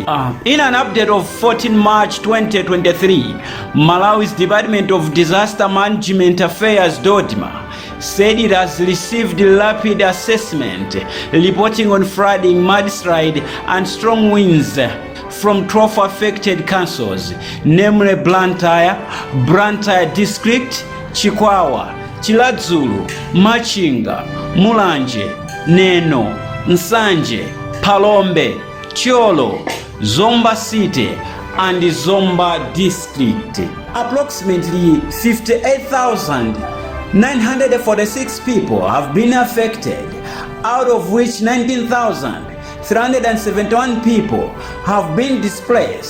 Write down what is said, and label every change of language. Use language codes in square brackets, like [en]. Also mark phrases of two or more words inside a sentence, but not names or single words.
[en] In an update of 14 March 2023, Malawi's Department of Disaster Management Affairs Dodima said it has received rapid assessment reporting on flooding, mudslide and strong winds from 12 affected councils, namely Blantyre District, Chikwawa, Chiladzulu, Machinga, Mulanje, Neno, Nsanje, Palombe, Chiolo, Zomba City, and Zomba District. Approximately 58,946 people have been affected, out of which 19,371 people have been displaced.